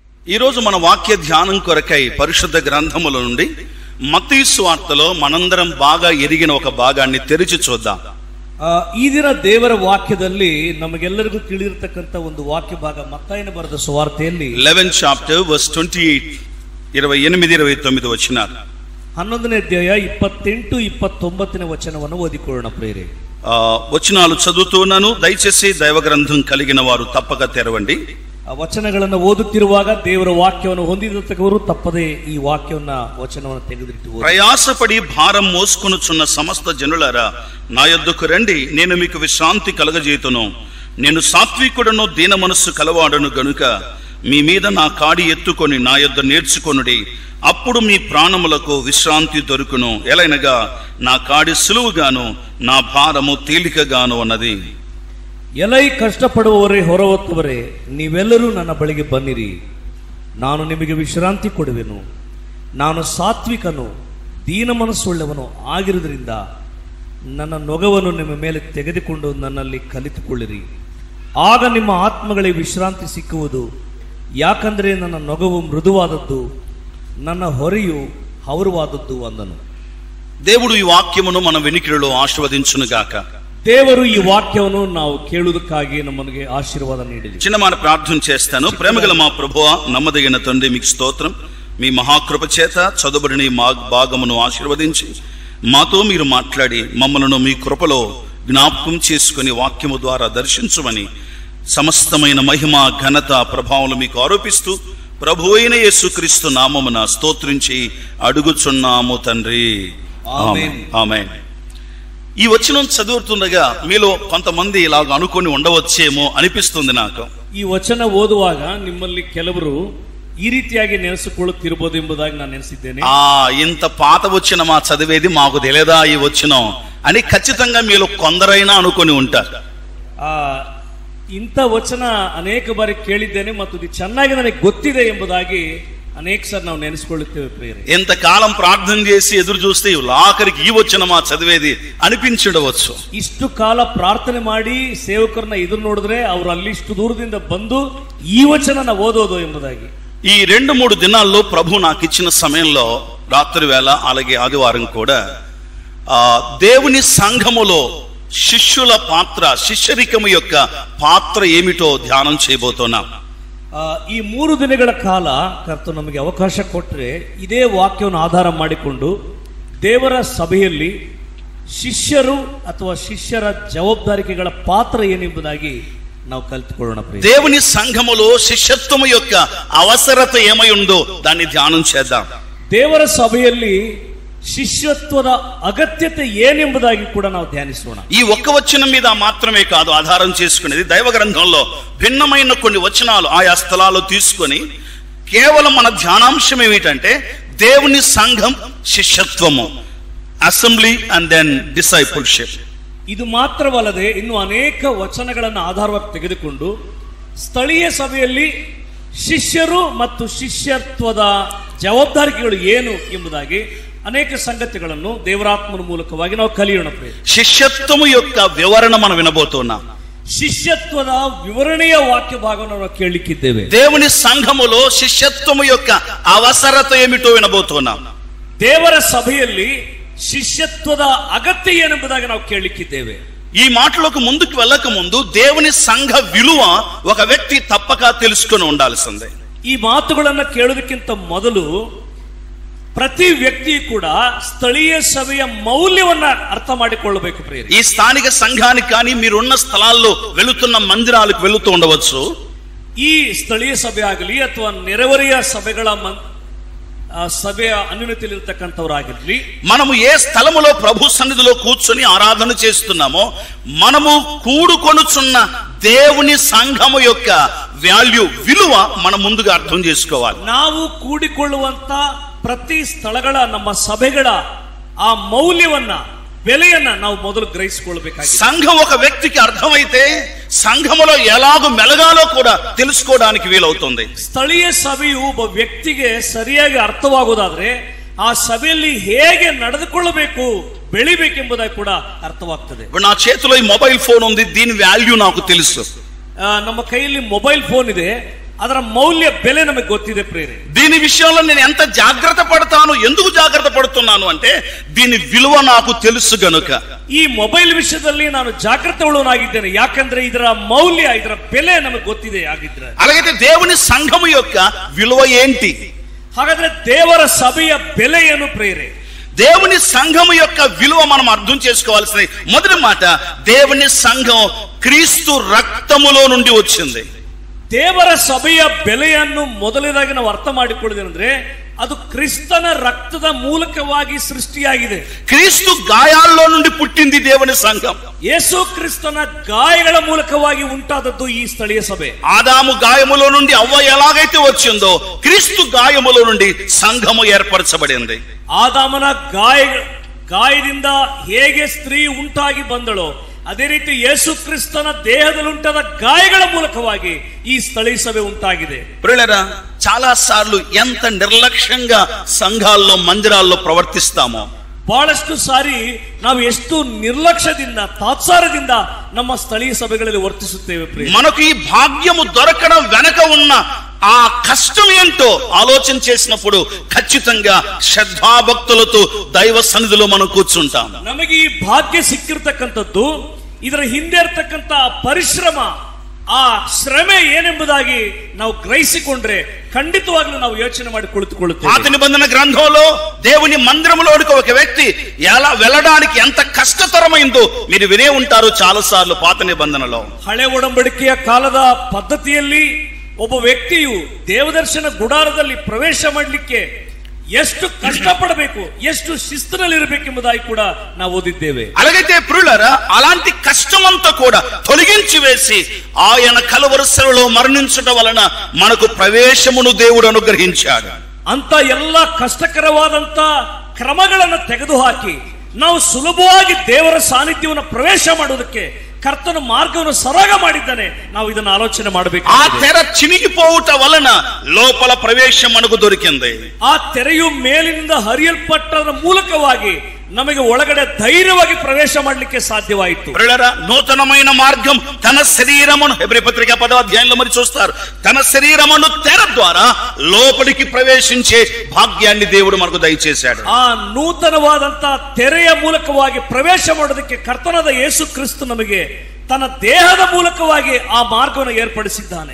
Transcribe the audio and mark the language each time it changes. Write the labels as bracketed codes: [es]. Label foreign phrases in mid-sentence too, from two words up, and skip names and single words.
[te] ఈ రోజు మన వాక్య ధ్యానం కొరకై పరిశుద్ధ గ్రంథముల నుండి మత్తయి సువార్తలో మనందరం బాగా ఎరిగిన ఒక భాగాన్ని తెరిచి చూద్దాం. [kn] ಈ ದಿನ ದೇವರ ವಾಕ್ಯದಲ್ಲಿ ನಮಗೆಲ್ಲರಿಗೂ ತಿಳಿದಿರತಕ್ಕಂತ ಒಂದು ವಾಕ್ಯ ಭಾಗ ಮತ್ತಾಯನ ಬರೆದ ಸುವಾರ್ತೆಯಲ್ಲಿ [en] 11th chapter verse 28 28-29 ವಚನಾలు. [kn] 11ನೇ ಅಧ್ಯಾಯ 28-29 ವಚನವನ್ನು ಓದಿಕೊಳ್ಳೋಣ ಪ್ರಿಯರೇ. [te] వచనాలు చదువుతున్నాను, దయచేసి దైవ గ్రంథం కలిగిన వారు తప్పక తెరవండి. [kn] ವಚನಗಳನ್ನು ಓದುತ್ತಿರುವಾಗ ದೇವರ ವಾಕ್ಯವನ್ನು ಹೊಂದಿರತಕ್ಕವರು ತಪ್ಪದೆ ಈ ವಚನವನ್ನು ತೆಗೆದಿಟ್ಟು [te] ప్రయాసపడి భారం మోసుకొనుచున్న సమస్త జనులారా నా యొద్దకు రండి, నేను మీకు విశ్రాంతి కలగజేతును. నేను సాత్వికుడను దీన మనస్సు కలవాడను గనుక మీ మీద నా కాడి ఎత్తుకొని నా యొద్ద నేర్చుకొనుడి, అప్పుడు మీ ప్రాణములకు విశ్రాంతి దొరుకును. ఎలైనగా నా కాడి సులువుగాను నా భారము తేలికగాను అన్నది. [kn] ಎಲೈ ಕಷ್ಟಪಡುವವರೇ ಹೊರಹೊತ್ತವರೇ, ನೀವೆಲ್ಲರೂ ನನ್ನ ಬಳಿಗೆ ಬನ್ನಿರಿ, ನಾನು ನಿಮಗೆ ವಿಶ್ರಾಂತಿ ಕೊಡುವೆನು. ನಾನು ಸಾತ್ವಿಕನು ದೀನ ಮನಸ್ಸುಳ್ಳವನು ಆಗಿರುವುದರಿಂದ ನನ್ನ ನೊಗವನ್ನು ನಿಮ್ಮ ಮೇಲೆ ತೆಗೆದುಕೊಂಡು ನನ್ನಲ್ಲಿ ಕಲಿತುಕೊಳ್ಳಿರಿ, ಆಗ ನಿಮ್ಮ ಆತ್ಮಗಳಿಗೆ ವಿಶ್ರಾಂತಿ ಸಿಕ್ಕುವುದು. ಯಾಕಂದರೆ ನನ್ನ ನೊಗವು ಮೃದುವಾದದ್ದು, ನನ್ನ ಹೊರೆಯು ಹಗುರವಾದದ್ದು ಅಂದನು. [te] దేవుడు ఈ వాక్యమును మన వెనికిడిలో ఆశీర్వదించునుగాక. [kn] ದೇವರು ಈ ವಾಕ್ಯವನ್ನು ನಾವು ಕೇಳುವುದಕ್ಕಾಗಿ ನಮಗೆ ಆಶೀರ್ವಾದ ನೀಡಿದೆ. [te] చిన్నమాట ప్రార్థన చేస్తాను. ప్రేమగల మా ప్రభువా, నమ్మదగిన తండ్రి, మీకు స్తోత్రం. మీ మహాకృప చేత చదువుబడిన ఈ భాగమును ఆశీర్వదించి మాతో మీరు మాట్లాడి మమ్మలను మీ కృపలో జ్ఞాపకం చేసుకుని వాక్యము ద్వారా దర్శించమని సమస్తమైన మహిమ ఘనత ప్రభావాలు మీకు ఆరోపిస్తూ ప్రభువైన యేసుక్రీస్తు నామమున స్తోత్రించి అడుగుచున్నాము తండ్రి. ఆమేన్. ఆమేన్. ఈ వచనం చదువుతుండగా మీలో కొంతమంది ఇలాగ అనుకొని ఉండవచ్చేమో అనిపిస్తుంది నాకు. [kn] ಈ ವಚನ ಓದುವಾಗ ನಿಮ್ಮಲ್ಲಿ ಕೆಲವರು ಈ ರೀತಿಯಾಗಿ ನೆನೆಸಿಕೊಳ್ಳುತ್ತಿರಬಹುದು ಎಂಬುದಾಗಿ ನಾನು ನೆನೆಸಿದ್ದೇನೆ. [te] ఇంత పాత వచనమా చదివేది, మాకు తెలియదా ఈ వచనం అని ఖచ్చితంగా మీలో కొందరైనా అనుకొని ఉంటారు. [kn] ಇಂಥ ವಚನ ಅನೇಕ ಬಾರಿ ಕೇಳಿದ್ದೇನೆ ಮತ್ತು ಇದು ಚೆನ್ನಾಗಿ ನನಗೆ ಗೊತ್ತಿದೆ ಎಂಬುದಾಗಿ ಅನೇಕ ಸಾರಿ ನಾವು ನೆನೆಸಿಕೊಳ್ಳುತ್ತೇವೆ ಪ್ರಿಯರೇ. [te] ఎంతకాలం ప్రార్థన చేసి ఎదురు చూస్తే ఆఖరికి ఈ వచనమా చదివేది అనిపించవచ్చు. [kn] ಇಷ್ಟು ಕಾಲ ಪ್ರಾರ್ಥನೆ ಮಾಡಿ ಸೇವಕರನ್ನ ಎದುರು ನೋಡಿದ್ರೆ ಅವರು ಅಲ್ಲಿ ಇಷ್ಟು ದೂರದಿಂದ ಬಂದು ಈ ವಚನ ಓದೋದು ಎಂಬುದಾಗಿ. [te] ఈ 2-3 దినాల్లో ప్రభు నాకు ఇచ్చిన సమయంలో రాత్రి వేళ అలాగే ఆదివారం కూడా దేవుని సంఘములో శిష్యుల పాత్ర, శిష్యరికము యొక్క పాత్ర ఏమిటో ధ్యానం చేయబోతున్నాం. [kn] ಈ 3 ದಿನಗಳ ಕಾಲ ಕರ್ತನು ನಮಗೆ ಅವಕಾಶ ಕೊಟ್ಟರೆ ಇದೇ ವಾಕ್ಯವನ್ನು ಆಧಾರ ಮಾಡಿಕೊಂಡು ದೇವರ ಸಭೆಯಲ್ಲಿ ಶಿಷ್ಯರು ಅಥವಾ ಶಿಷ್ಯರ ಜವಾಬ್ದಾರಿಕೆಗಳ ಪಾತ್ರ ಏನೆಂಬುದಾಗಿ ನಾವು ಕಲಿತುಕೊಳ್ಳೋಣ. [te] దేవుని సంఘములో శిష్యత్వము యొక్క అవసరత ఏమై ఉందో దాన్ని ధ్యానం చేద్దాం. [kn] ದೇವರ ಸಭೆಯಲ್ಲಿ ಶಿಷ್ಯತ್ವದ ಅಗತ್ಯತೆ ಏನೆಂಬುದಾಗಿ ಕೂಡ ನಾವು ಧ್ಯಾನಿಸೋಣ. [te] ఈ ఒక్క వచనం మీద మాత్రమే కాదు ఆధారం చేసుకునేది, దైవ గ్రంథంలో భిన్నమైన కొన్ని వచనాలు ఆయా స్థలాల్లో తీసుకొని కేవలం మన ధ్యానాంశం ఏమిటంటే దేవుని సంఘం శిష్యత్వము, [en] assembly and then discipleship. [kn] ಇದು ಮಾತ್ರವಲ್ಲದೆ ಇನ್ನು ಅನೇಕ ವಚನಗಳನ್ನು ಆಧಾರವಾಗಿ ತೆಗೆದುಕೊಂಡು ಸ್ಥಳೀಯ ಸಭೆಯಲ್ಲಿ ಶಿಷ್ಯರು ಮತ್ತು ಶಿಷ್ಯತ್ವದ ಜವಾಬ್ದಾರಿಕೆಗಳು ಏನು ಎಂಬುದಾಗಿ ಅನೇಕ ಸಂಗತಿಗಳನ್ನು ದೇವರಾತ್ಮನ ಮೂಲಕವಾಗಿ ನಾವು ಕಲಿಯೋಣ. [te] శిష్యత్వము యొక్క వివరణ మనం వినబోతున్నాం. [kn] ಶಿಷ್ಯತ್ವದ ವಿವರಣೆಯ ವಾಕ್ಯ ಭಾಗವನ್ನು ನಾವು ಕೇಳಲಿಕ್ಕಿದ್ದೇವೆ. [te] దేవుని సంఘములో శిష్యత్వము యొక్క అవసరత ఏమిటో వినబోతున్నాం. [kn] ದೇವರ ಸಭೆಯಲ್ಲಿ ಶಿಷ್ಯತ್ವದ ಅಗತ್ಯ ಏನೆಂಬುದಾಗಿ ನಾವು ಕೇಳಲಿಕ್ಕಿದ್ದೇವೆ. [te] ఈ మాటలకు ముందుకు వెళ్ళక ముందు దేవుని సంఘ విలువ ఒక వ్యక్తి తప్పక తెలుసుకొని ఉండాల్సిందే. [kn] ಈ ಮಾತುಗಳನ್ನು ಕೇಳೋದಕ್ಕಿಂತ ಮೊದಲು ಪ್ರತಿ ವ್ಯಕ್ತಿ ಕೂಡ ಸ್ಥಳೀಯ ಸಭೆಯ ಮೌಲ್ಯವನ್ನ ಅರ್ಥ ಮಾಡಿಕೊಳ್ಳಬೇಕು ಪ್ರಿಯರೇ. [te] ఈ స్థానిక సంఘానికి కానీ మీరున్న స్థలాల్లో వెళుతున్న మందిరాలకు వెళుతూ ఉండవచ్చు. [kn] ಈ ಸ್ಥಳೀಯ ಸಭೆ ಆಗಲಿ ಅಥವಾ ನೆರೆಹೊರೆಯ ಸಭೆಗಳ సభ్య అన్యునతిలిರ್ತಕ್ಕಂಥವರಾಗಿರಲಿ, [te] మనము ఏ స్థలములో ప్రభు సన్నిధిలో కూర్చొని ఆరాధన చేస్తున్నామో మనము కూడుకొనుచున్న దేవుని సంఘము యొక్క వాల్యూ, విలువ మనం ముందుగా అర్థం చేసుకోవాలి. [kn] ನಾವು ಕೂಡಿಕೊಳ್ಳುವಂತ ಪ್ರತಿ ಸ್ಥಳಗಳ ನಮ್ಮ ಸಭೆಗಳ ಆ ಮೌಲ್ಯವನ್ನ, ಬೆಲೆಯನ್ನ ನಾವು ಮೊದಲು ಗ್ರಹಿಸಿಕೊಳ್ಳಬೇಕಾಗಿದೆ. [te] సంఘం ఒక వ్యక్తికి అర్థమైతే సంఘములో ఎలాగో మెలగాలో కూడా తెలుసుకోవడానికి వీలవుతుంది. [kn] ಸ್ಥಳೀಯ ಸಭೆಯು ಒಬ್ಬ ವ್ಯಕ್ತಿಗೆ ಸರಿಯಾಗಿ ಅರ್ಥವಾಗುವುದಾದ್ರೆ ಆ ಸಭೆಯಲ್ಲಿ ಹೇಗೆ ನಡೆದುಕೊಳ್ಳಬೇಕು, ಬೆಳಿಬೇಕೆಂಬುದಾಗಿ ಕೂಡ ಅರ್ಥವಾಗ್ತದೆ. [te] నా చేతిలో ఈ [en] mobile phone [te] ఉంది, దీని వాల్యూ నాకు తెలుసు. [kn] ನಮ್ಮ ಕೈಯಲ್ಲಿ [en] mobile phone [kn] ಇದೆ, ಅದರ ಮೌಲ್ಯ ಬೆಲೆ ನಮಗೆ ಗೊತ್ತಿದೆ ಪ್ರಿಯರೇ. [te] దీని విషయంలో నేను ఎంత జాగ్రత్త పడతాను, ఎందుకు జాగ్రత్త పడుతున్నాను అంటే దీని విలువ నాకు తెలుసు గనుక. [kn] ಈ ಮೊಬೈಲ್ ವಿಷಯದಲ್ಲಿ ನಾನು ಜಾಗೃತ ಉಳ್ಳವನಾಗಿದ್ದೇನೆ, ಯಾಕಂದ್ರೆ ಇದರ ಮೌಲ್ಯ, ಇದರ ಬೆಲೆ ನಮಗೆ ಗೊತ್ತಿದೆ. ಆಗಿದ್ರೆ [te] అలాగైతే దేవుని సంఘము యొక్క విలువ ఏంటి? [kn] ಹಾಗಾದ್ರೆ ದೇವರ ಸಭೆಯ ಬೆಲೆ ಏನು ಪ್ರಿಯರೇ? [te] దేవుని సంఘము యొక్క విలువ మనం అర్థం చేసుకోవాల్సిన మొదటి మాట, దేవుని సంఘం క్రీస్తు రక్తములో నుండి వచ్చింది. [kn] ದೇವರ ಸಭೆಯ ಬೆಲೆಯನ್ನು ಮೊದಲನೇದಾಗಿ ನಾವು ಅರ್ಥ ಮಾಡಿಕೊಳ್ಳೋದೇನೆಂದ್ರೆ ಅದು ಕ್ರಿಸ್ತನ ರಕ್ತದ ಮೂಲಕವಾಗಿ ಸೃಷ್ಟಿಯಾಗಿದೆ. [te] క్రీస్తు గాయాల్లో నుండి పుట్టింది దేవుని సంఘం. [kn] ಯೇಸು ಕ್ರಿಸ್ತನ ಗಾಯಗಳ ಮೂಲಕವಾಗಿ ಉಂಟಾದದ್ದು ಈ ಸ್ಥಳೀಯ ಸಭೆ. [te] ఆదాము గాయములో నుండి అవ్వ ఎలాగైతే వచ్చిందో క్రీస్తు గాయములో నుండి సంఘము ఏర్పరచబడింది. [kn] ಆದಾಮನ ಗಾಯದಿಂದ ಹೇಗೆ ಸ್ತ್ರೀ ಉಂಟಾಗಿ ಬಂದಳೋ ಅದೇ ರೀತಿ ಯೇಸು ಕ್ರಿಸ್ತನ ದೇಹದಲ್ಲಿ ಉಂಟಾದ ಗಾಯಗಳ ಮೂಲಕವಾಗಿ ಈ ಸ್ಥಳೀಯ ಸಭೆ ಉಂಟಾಗಿದೆ. [te] ప్రియులారా, చాలా సార్లు ఎంత నిర్లక్ష్యంగా సంఘాల్లో మందిరాల్లో ప్రవర్తిస్తామో, [kn] ಬಹಳಷ್ಟು ಸಾರಿ ನಾವು ಎಷ್ಟು ನಿರ್ಲಕ್ಷ್ಯದಿಂದ ತಾತ್ಸಾರದಿಂದ ನಮ್ಮ ಸ್ಥಳೀಯ ಸಭೆಗಳಲ್ಲಿ ವರ್ತಿಸುತ್ತೇವೆ. [te] మనకు ఈ భాగ్యము దొరకడం వెనక ఉన్న ఆ కష్టం ఏంటో ఆలోచన చేసినప్పుడు ఖచ్చితంగా శ్రద్ధాభక్తులతో దైవ సన్నిధిలో మనం కూర్చుంటాం. [kn] ನಮಗೆ ಈ ಭಾಗ್ಯ ಸಿಕ್ಕಿರ್ತಕ್ಕಂಥದ್ದು, ಇದರ ಹಿಂದೆ ಇರತಕ್ಕಂತ ಪರಿಶ್ರಮ, ಆ ಶ್ರಮೆ ಏನೆಂಬುದಾಗಿ ನಾವು ಗ್ರಹಿಸಿಕೊಂಡ್ರೆ ఖండితవాగ్లు ನಾವು ಯೋಚನೆ ಮಾಡಿ ಕುಳಿತುಕೊಳ್ಳುತ್ತೇವೆ. [te] పాత నిబంధన గ్రంథంలో దేవుని మందిరములోకి ఒక వ్యక్తి ఎలా వెళ్ళడానికి ఎంత కష్టతరమైందో మీరు వినే ఉంటారు చాలా సార్లు. పాత నిబంధనలో [kn] ಹಳೆ ಒಡಂಬಡಿಕೆಯ ಕಾಲದ ಪದ್ಧತಿಯಲ್ಲಿ ಒಬ್ಬ ವ್ಯಕ್ತಿಯು ದೇವದರ್ಶನ ಗುಡಾರದಲ್ಲಿ ಪ್ರವೇಶ ಮಾಡಲಿಕ್ಕೆ ಎಷ್ಟು ಕಷ್ಟಪಡಬೇಕು, ಎಷ್ಟು ಶಿಸ್ತಿನಲ್ಲಿರಬೇಕೆಂಬುದಾಗಿ ಕೂಡ ನಾವು ಓದಿದ್ದೇವೆ. అలాగైతే ప్రియులారా, అలాంటి కష్టమంతా కూడా తొలగించి వేసి ఆయన కలువరిశిలలో మరణించడం వలన మనకు ప్రవేశమును దేవుడు అనుగ్రహించాడు. ಅಂತ ಎಲ್ಲ ಕಷ್ಟಕರವಾದಂತ ಕ್ರಮಗಳನ್ನು ತೆಗೆದುಹಾಕಿ ನಾವು ಸುಲಭವಾಗಿ ದೇವರ ಸಾನ್ನಿಧ್ಯವನ್ನು ಪ್ರವೇಶ ಮಾಡುವುದಕ್ಕೆ ಕರ್ತನ ಮಾರ್ಗವನ್ನು ಸರಾಗ ಮಾಡಿದ್ದಾನೆ. ನಾವು ಇದನ್ನು ಆಲೋಚನೆ ಮಾಡಬೇಕು. [te] ఆ తెర చినిగిపోవుట వలన లోపల ప్రవేశ మనకు దొరికింది. [kn] ಆ ತೆರೆಯು ಮೇಲಿನಿಂದ ಹರಿಯಲ್ಪಟ್ಟರ ಮೂಲಕವಾಗಿ ನಮಗೆ ಒಳಗಡೆ ಧೈರ್ಯವಾಗಿ ಪ್ರವೇಶ ಮಾಡಲಿಕ್ಕೆ ಸಾಧ್ಯವಾಯಿತು. [te] నూతనమైన మార్గం తన శరీరమును, హెబ్రీ పత్రిక 10వ అధ్యాయంలో మరి చూస్తారు, తన శరీరమును తెర ద్వారా లోపలికి ప్రవేశించే భాగ్యాన్ని దేవుడు మనకు దయచేశాడు. [kn] ಆ ನೂತನವಾದಂತ ತೆರೆಯ ಮೂಲಕವಾಗಿ ಪ್ರವೇಶ ಮಾಡೋದಕ್ಕೆ ಕರ್ತನಾದ ಯೇಸು ಕ್ರಿಸ್ತ ನಮಗೆ ತನ್ನ ದೇಹದ ಮೂಲಕವಾಗಿ ಆ ಮಾರ್ಗವನ್ನು ಏರ್ಪಡಿಸಿದ್ದಾನೆ.